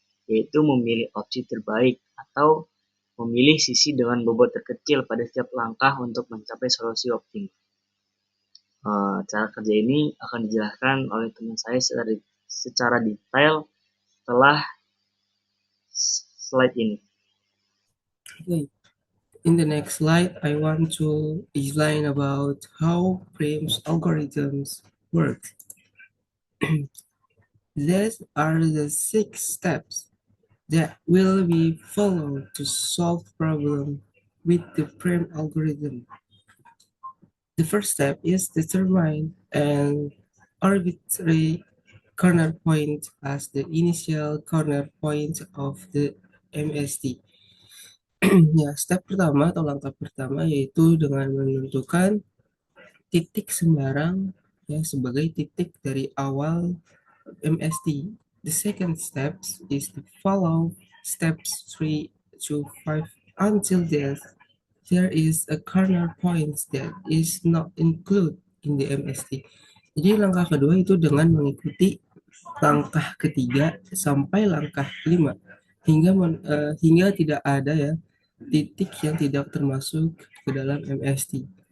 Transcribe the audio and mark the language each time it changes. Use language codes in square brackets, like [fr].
[id] yaitu memilih opsi terbaik atau memilih sisi dengan bobot terkecil pada setiap langkah untuk mencapai solusi optimal. Cara kerja ini akan dijelaskan oleh teman saya secara detail setelah slide ini. Okay. [en] In the next slide, I want to explain about how Prim's algorithms work. These are the 6 steps that will be followed to solve problem with the Prim algorithm. The first step is determine an arbitrary corner point as the initial corner point of the MST. [id] Ya, step pertama atau langkah pertama yaitu dengan menentukan titik sembarang ya sebagai titik dari awal MST. [en] The second step is to follow steps 3 to 5 until there is a corner point that is not included in the MST. [id] Jadi langkah kedua itu dengan mengikuti langkah ketiga sampai langkah 5 hingga tidak ada ya titik yang tidak termasuk ke dalam MST.